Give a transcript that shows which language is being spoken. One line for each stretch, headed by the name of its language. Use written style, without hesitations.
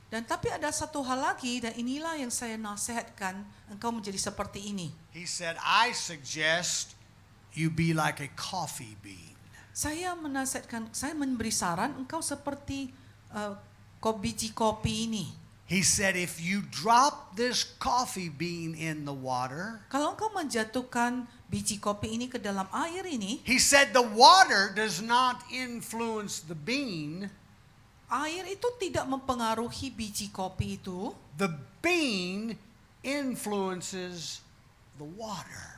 Indonesian: Dan tapi ada satu hal lagi, dan inilah yang saya nasihatkan, engkau menjadi seperti ini.
English: He said, I suggest you be like a coffee bean.
Indonesian: Saya menasihatkan, saya memberi saran, engkau seperti biji kopi ini.
English: He said, if you drop this coffee bean in the water,
Indonesian: Kalau engkau menjatuhkan biji kopi ini ke dalam air ini,
English: he said the water does not influence the bean.
Indonesian: air itu tidak mempengaruhi biji kopi itu,
English: The bean influences the water.